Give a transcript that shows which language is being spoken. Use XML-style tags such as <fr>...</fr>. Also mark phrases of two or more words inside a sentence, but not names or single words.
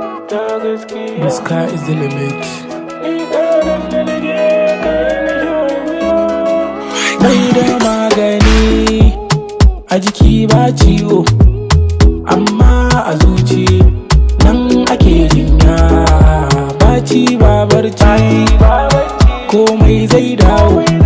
<ha>Ta gaskiya.</ha> <en>The sky is the limit.</en> <ha>Bai da magani, a jiki ba ciwo, amma a zuci nan ake jinya. Ba ci ba barci, komai zai dawo.</ha>